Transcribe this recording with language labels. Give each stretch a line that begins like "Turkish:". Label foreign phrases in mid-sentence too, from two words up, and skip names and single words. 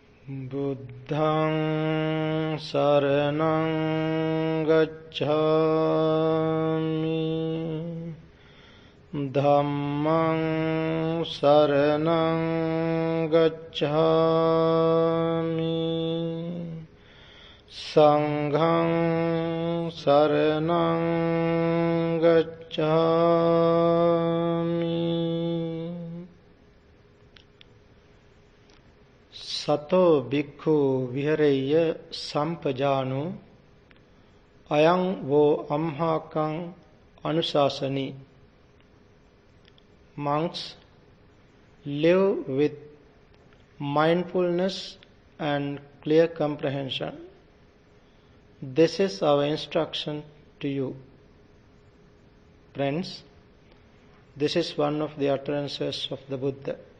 Pali: Buddhaṃ saraṇaṃ gacchāmi, Dhammaṃ saraṇaṃ gacchāmi, Saṅghaṃ saraṇaṃ gacchāmi. Sato bhikkhu vihareyya sampajānu ayaṃ vo amhākaṃ anusāsani.
English: Monks, live with mindfulness and clear comprehension. This is our instruction to you. Friends, this is one of the utterances of the Buddha.